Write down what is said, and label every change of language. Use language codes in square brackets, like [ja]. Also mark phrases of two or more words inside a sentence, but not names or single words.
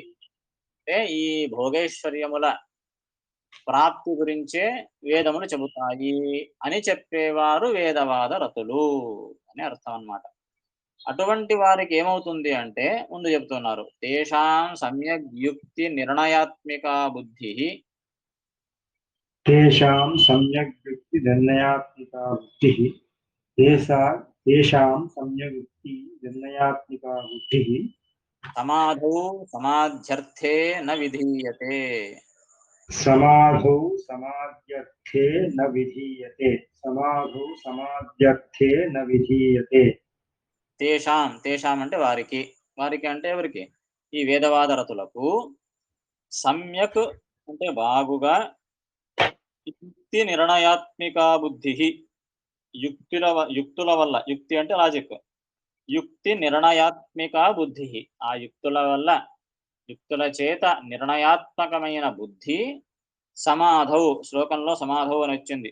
[te] అంటే ఈ భోగైశ్వర్యముల ప్రాప్తి గురించే వేదములు చెబుతాయి అని చెప్పేవారు వేదవాద రతులు అని అర్థం అన్నమాట. అటువంటి వారికి ఏమవుతుంది అంటే ముందు చెప్తున్నారు. [sa] తేషాం సమ్యగ్ యుక్తి నిర్ణయాత్మిక బుద్ధిః तेषां सम्यग्युक्तिनिर्णयात्मिका बुद्धिः तेषा तेषां सम्यग्युक्तिनिर्णयात्मिका बुद्धिः సమాధౌ సమాధ్యర్థే న విధీయతే. समाधौ समाध्यर्थे न विधीयते समाधौ समाध्यर्थे न विधीयते [te] తేషాం అంటే వారికి. వారికి అంటే ఎవరికి? ఈ వేదవాద రతులకు సమ్యక్ అంటే బాగుగా [sa] యుక్తి నిర్ణయాత్మిక బుద్ధిః [te] యుక్తుల వల్ల యుక్తి అంటే లాజిక్. [sa] యుక్తి నిర్ణయాత్మిక బుద్ధిః [te] ఆ యుక్తుల చేత నిర్ణయాత్మకమైన బుద్ధి సమాధౌ శ్లోకంలో సమాధౌ అని వచ్చింది.